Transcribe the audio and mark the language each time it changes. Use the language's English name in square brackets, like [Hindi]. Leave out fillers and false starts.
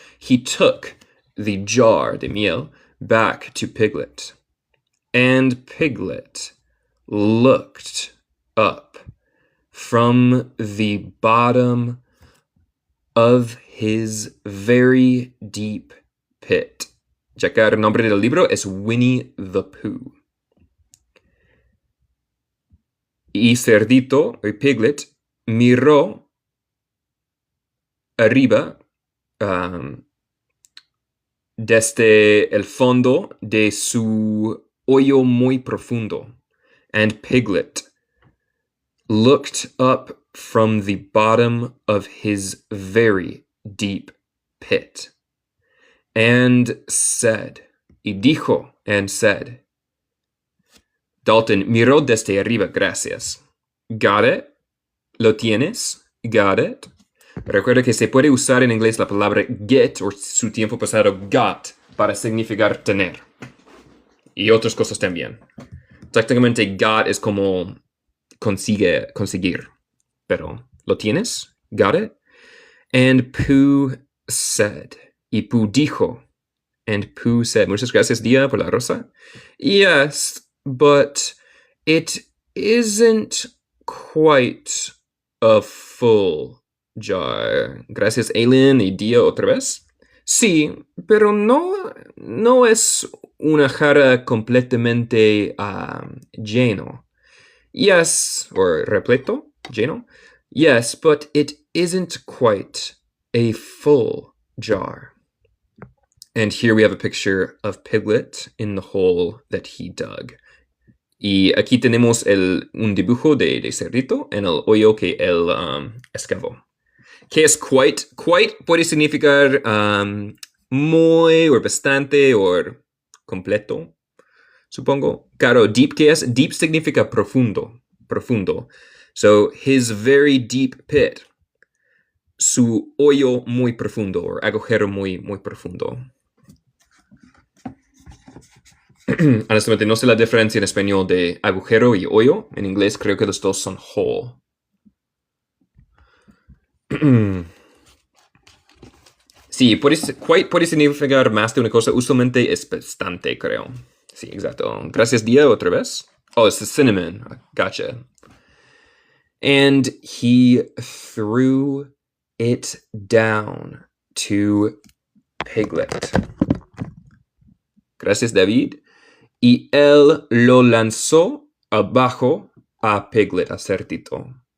[English] He took the jar [Spanish] de miel [English] back to Piglet. And Piglet looked up from the bottom of his very deep pit. [Spanish] Checar el nombre del libro es Winnie the Pooh. Y Cerdito, o Piglet, miró arriba desde el fondo de su hoyo muy profundo. [English] And Piglet looked up from the bottom of his very deep pit. And said, [Spanish] y dijo, [English] and said, [Spanish] Dalton miró desde arriba, gracias. [English] Got it? [Spanish] ¿Lo tienes? Got it? Recuerda que se puede usar en inglés la palabra get o su tiempo pasado got para significar tener. Y otras cosas también. Técnicamente got es como conseguir. Pero, ¿lo tienes? [English] Got it? And Pooh said. [Spanish] Y Pooh dijo. [English] And Pooh said. [Spanish] Muchas gracias, Dia, por la rosa. [English] Yes, but it isn't quite a full jar. [Spanish] Gracias, Aileen y Dia otra vez. Sí, pero no es una jarra completamente lleno. Yes, or repleto, lleno. [English] Yes, but it isn't quite a full jar. And here we have a picture of Piglet in the hole that he dug. [Spanish] Y aquí tenemos un dibujo de cerdito en el hoyo que él excavó. Que es quite puede significar muy o bastante o completo, supongo. Claro, deep, ¿qué es? [English] Deep [Spanish] significa profundo. [English] So, his very deep pit. [Spanish] Su hoyo muy profundo, o agujero muy profundo. Honestamente, no sé la diferencia en español de agujero y hoyo. En inglés creo que los dos son hole. Sí, puede significar más de una cosa. Usualmente es bastante, creo. Sí, exacto. Gracias, Dia, otra vez. [English] Oh, it's the cinnamon. Gotcha. And he threw it down to Piglet. [Spanish] Gracias, David. Y él lo lanzó abajo a Piglet, a Cerdito.